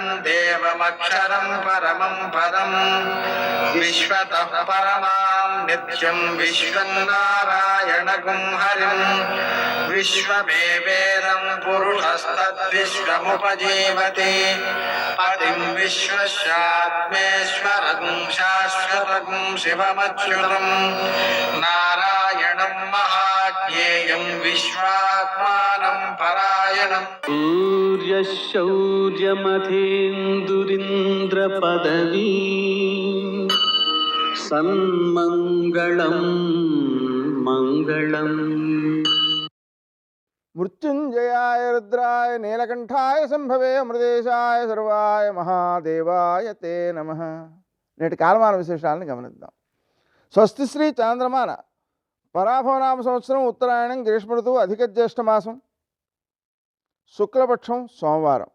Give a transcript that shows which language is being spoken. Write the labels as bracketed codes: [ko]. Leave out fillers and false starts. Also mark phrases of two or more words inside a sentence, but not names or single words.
[sa] देवमक्षरं परमं पदं विश्वतः परमां नित्यं विश्वं नारायणगुं हरिं विश्वमेवेदं पुरुषस्तद्विश्वमुपजीवति पतिं विश्वस्यात्मेश्वरं शाश्वतं शिवमच्युतं नारायणं महाज्ञेयं विश्वात्मानं परायणम् सूर्यशौर्यमथेन्दुरिन्द्रपदवी सन्मङ्गलं मङ्गलम् మృత్యుంజయాయ రుద్రాయ నీలకంఠాయ సంభవే అమృతేశాయ సర్వాయ మహాదేవాయ తే నమః. [te] నేటి కాలమాన విశేషాలను గమనిద్దాం. స్వస్తి శ్రీ చాంద్రమాన పరాభవనామ సంవత్సరం ఉత్తరాయణం గ్రీష్మ ఋతువు అధిక జ్యేష్ఠ మాసం శుక్లపక్షం సోమవారం.